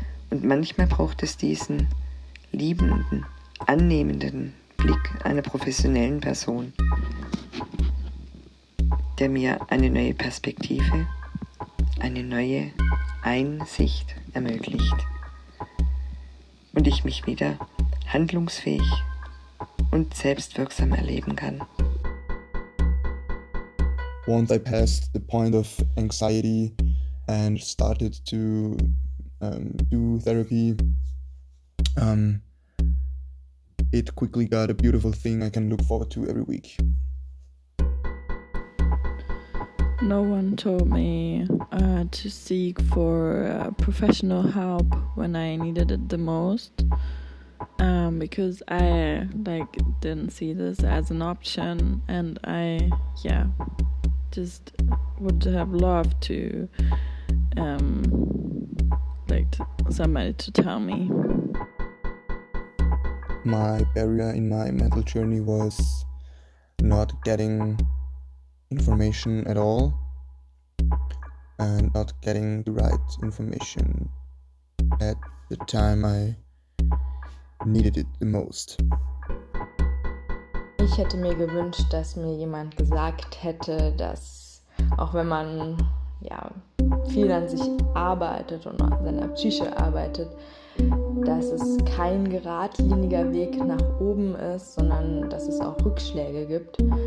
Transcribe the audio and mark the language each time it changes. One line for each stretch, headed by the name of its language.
German: Und manchmal braucht es diesen liebenden, annehmenden Blick einer professionellen Person, der mir eine neue Perspektive, eine neue Einsicht ermöglicht und ich mich wieder handlungsfähig und selbstwirksam erleben kann.
English: Once I passed the point of anxiety and started to do therapy, it quickly got a beautiful thing I can look forward to every week. No one told me to seek for professional help when I needed it the most, because I didn't see this as an option, and I just would have loved to somebody to tell me. My barrier in my mental journey was not getting information at all and not getting the right information at the time I needed it the most.
German: Ich hätte mir gewünscht, dass mir jemand gesagt hätte, dass auch wenn man viel an sich arbeitet und an seiner Psyche arbeitet, dass es kein geradliniger Weg nach oben ist, sondern dass es auch Rückschläge gibt.